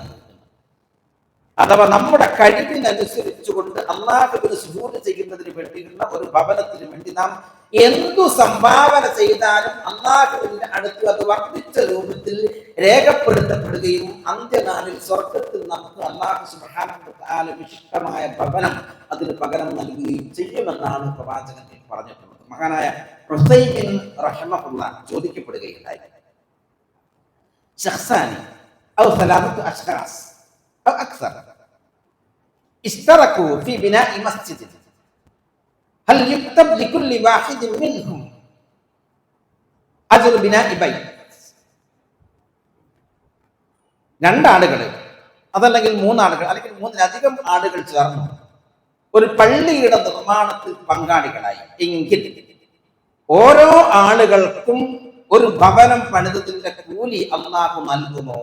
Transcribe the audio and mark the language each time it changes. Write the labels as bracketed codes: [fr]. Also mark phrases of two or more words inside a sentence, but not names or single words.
[ml] അഥവാ നമ്മുടെ കഴിവിനനുസരിച്ചുകൊണ്ട് അല്ലാഹുവിന് സുജൂദ് ചെയ്യുന്നതിന് വേണ്ടിയുള്ള ഒരു ഭവനത്തിന് വേണ്ടി നാം എന്തു സംഭാവന ചെയ്താലും അല്ലാഹുവിന്റെ അടുത്ത് അത് വർദ്ധിച്ച രൂപത്തിൽ രേഖപ്പെടുത്തപ്പെടുകയും അന്ത്യനാളിൽ സ്വർഗ്ഗത്തിൽ നമുക്ക് [ar] الله سبحانه وتعالى [ml] വിശിഷ്ടമായ ഭവനം അതിന് പകരം നൽകുകയും ചെയ്യുമെന്നാണ് പ്രവാചകൻ പറഞ്ഞിട്ടുള്ളത്. മഹാനായ ഹുസൈൻ റഹിമഹുല്ലാഹ് ചോദിക്കപ്പെടുകയുണ്ടായി, [ar] شخصان أو ثلاثة أشخاص أو أكثر اشتركوا في بناء مسجد هل يكتب لكل واحد منهم أجر بناء بيت. [ml] രണ്ടാളുകൾ അതല്ലെങ്കിൽ മൂന്നാളുകൾ അല്ലെങ്കിൽ മൂന്നിലധികം ആളുകൾ ചേർന്നു ഒരു പള്ളിയുടെ നിർമ്മാണത്തിൽ പങ്കാളികളായി എങ്കിൽ ഓരോ ആളുകൾക്കും ഒരു ഭവനം പണിതതിന്റെ കൂലി അല്ലാഹു നൽകുമോ?